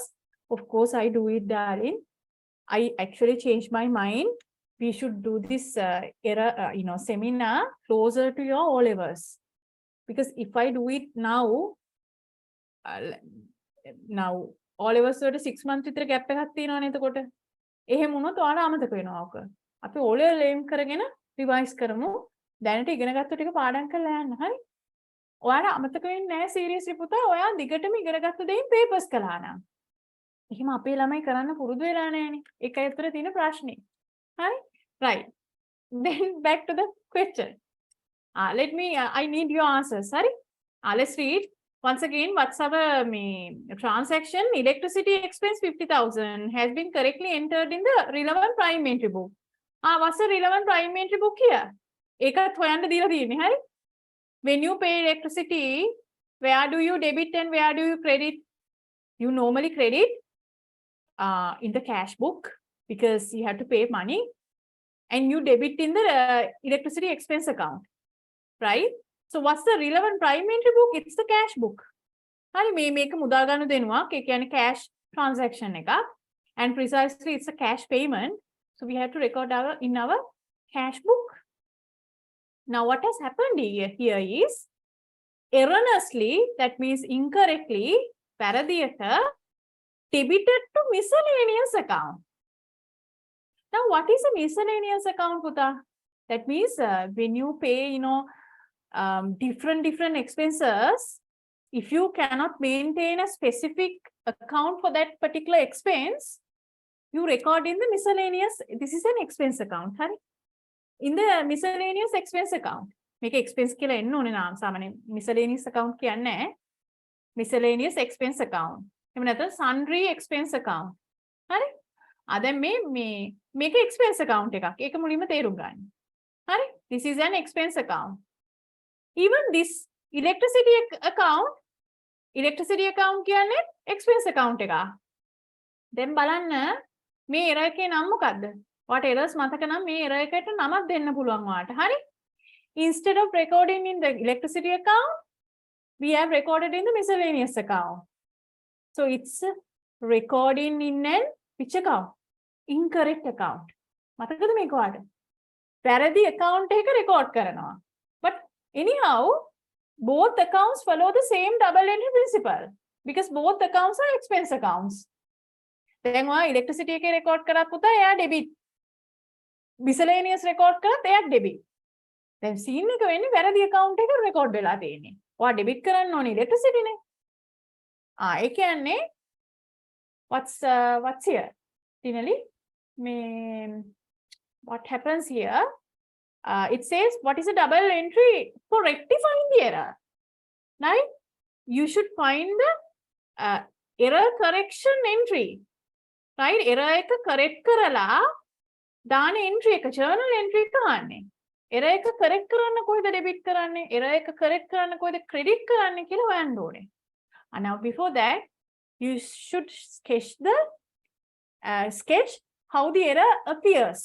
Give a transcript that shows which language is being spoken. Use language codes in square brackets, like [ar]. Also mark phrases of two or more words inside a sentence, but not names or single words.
[en] Of course, I do it, darling. I actually changed my mind. We should do this error, seminar closer to your O-levels. Because if I do it now O-levels වලට 6 months විතර gap [si] එකක් තියෙනවනේ එතකොට. එහෙම වුණොත් ඔයාලා අමතක වෙනවා ඔක. අපි O-level aim කරගෙන revise කරමු. දැනට ඉගෙන ගත්ත ටික පාඩම් කරලා යන්න. හරි? ඔයාලා අමතක වෙන්නේ නැහැ seriously පුතා. ඔයා දිගටම ඉගෙන ගත්ත දෙයින් papers කළා නම්. එහෙම අපේ ළමයි කරන්න පුරුදු වෙලා නැහැනේ. ඒකයි උත්තර තියෙන ප්‍රශ්නේ. හරි? [en] Right. Then back to the question. I need your answers. Sorry. Let's read. Once again, what's our transaction? Electricity expense 50,000 has been correctly entered in the relevant prime entry book. What's the relevant prime entry book here? [si] ඒකත් හොයන්න දීලා තියෙන්නේ. හරි? [en] When you pay electricity, where do you debit and where do you credit? You normally credit in the cash book because you have to pay money, and you debit in the electricity expense account. Right? So what's the relevant prime entry book? It's the cash book. [si] හරි මේක මුදල් ගන්න දෙනුවක්. ඒ කියන්නේ [en] cash transaction [si] එකක්. [en] And precisely it's a cash payment. So we have to record in our cash book. Now what has happened here is erroneously, that means incorrectly, වැරදියට debited to miscellaneous account. Now what is a miscellaneous account, Puta? That means when you pay, different expenses, if you cannot maintain a specific account for that particular expense, you record in the miscellaneous. This is an expense account. Hari? In the miscellaneous expense account. Make expense [si] කියලා එන්න ඕනේ නාම සාමාන්‍ය [en] miscellaneous account [si] කියන්නේ [en] miscellaneous expense account. [si] එහෙම නැත්නම් [en] sundry expense account. [si] හරි? දැන් මේක [en] expense account [si] එකක්. ඒක මුලින්ම තේරුම් ගන්න. හරි? [en] This is an expense account. Even this electricity account කියන්නේ expense account එකක්. [si] දැන් බලන්න මේ error එකේ නම මොකද්ද? [en] What errors [si] මතක නම් මේ error එකට නමක් දෙන්න පුළුවන් ඔයාලට. හරි? [en] Instead of recording in the electricity account, we have recorded in the miscellaneous account. So it's recording in an which account? Incorrect account. [si] මතකද මේක ඔයාලට? වැරදි account එක record කරනවා. [en] But anyhow, both accounts follow the same double entry principle because both accounts are expense accounts. [si] දැන් ඔයා electricity එකේ record කරත් පුතා එයා debit. Miscellaneous record කරත් එයා debit. දැන් scene එක වෙන්නේ වැරදි account එක record වෙලා තියෙන්නේ. ඔයා debit කරන්න ඕනේ electricity නේ. ඒ කියන්නේ [en] what's here? Finally, what happens here? It says what is a double entry for rectifying the error. Right? You should find the error correction entry. [si] Right? Error එක correct කරලා දාන entry එක [en] journal entry [si] එක ගන්න. Error එක correct කරන්න කොහෙද debit කරන්නේ? Error එක correct කරන්න කොහෙද credit කරන්නේ කියලා හොයන්න ඕනේ. [en] And now before that, you should sketch how the error appears.